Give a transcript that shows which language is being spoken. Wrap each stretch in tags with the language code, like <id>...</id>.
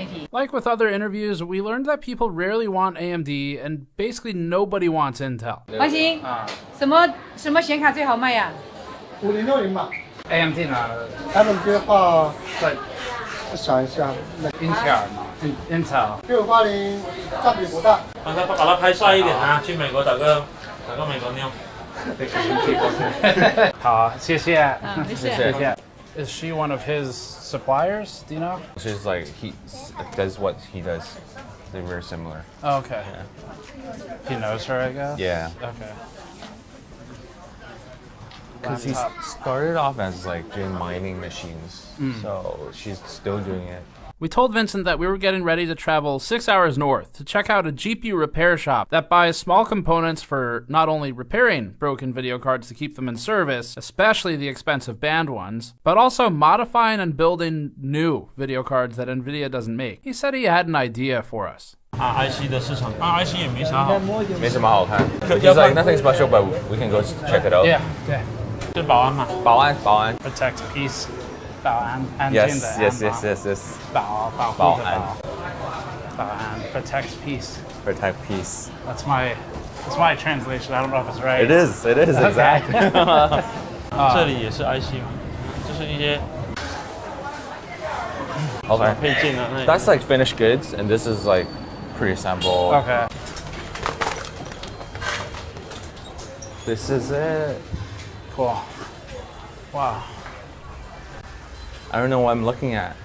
<en>Like with other interviews, we learned that people rarely want AMD and basically nobody wants Intel.</en> <zh>华兴，什么显卡最好卖呀？5060吧。 AMD 呢？他们的话，再想一下，英特尔嘛。Intel。 680占比不大。把它拍帅一点啊！去美国打个美国妞。好，谢谢。谢谢。</zh> <en>Is she one of his suppliers? Do you know? She's like he does what he does. They're very similar. Oh, okay. Yeah. He knows her, I guess. Yeah. Okay. Because he started off as like doing mining machines, so she's still doing it. We told Vincent that we were getting ready to travel 6 hours north to check out a GPU repair shop that buys small components for not only repairing broken video cards to keep them in service, especially the expensive banned ones, but also modifying and building new video cards that Nvidia doesn't make. He said he had an idea for us.</en> <zh>IC 的市场，IC 也没啥好，没什么好看。</zh> <en>He's like nothing special, but we can go check it out. Yeah, yeah.</en> <zh>是保安嘛？保安。</zh> <en>Protect peace.</en> <zh>保安，安静的安。</zh> <en>Yes.</en> <zh>保安。</zh> <en>Protect peace. Protect peace. That's my translation. I don't know if it's right. It is exactly.</en> <zh>这里也是 IC 嘛，就是一些</zh> <en>Okay.</en> <zh>配件啊。</zh> <en>That's like finished goods, and this is like pre-assembled. Okay. This is it. Cool. Wow. I don't know what I'm looking at.</en>